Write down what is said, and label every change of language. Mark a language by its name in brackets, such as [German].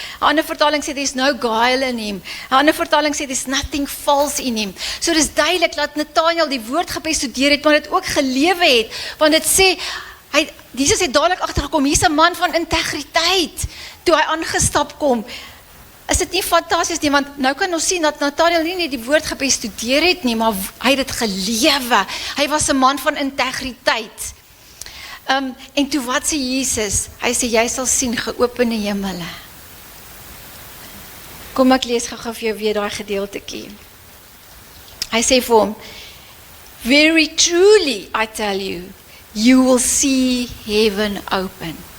[Afrikaans] 'n ander vertaling sê, [English] there's no guile in him. 'n ander vertaling sê, there's nothing false in him. [Afrikaans] So dis duidelik dat Nathanael die woord gebestudeer het, maar dit ook gelewe het, want dit sê, Jesus het dadelik agtergekom, hier's 'n man van integriteit, toe hy aangestap kom. Is dit nie fantasties nie, want nou kan ons sien dat Nathanael nie die woord gebestudeer het nie, maar hy het dit gelewe. Hy was 'n man van integriteit. En toe wat sê Jesus? Hy sê, jy sal sien geopende hemele. Kom ek lees gou vir jou weer daai gedeeltetjie. Hy sê vir hom, [English] very truly, I tell you, you will see heaven open.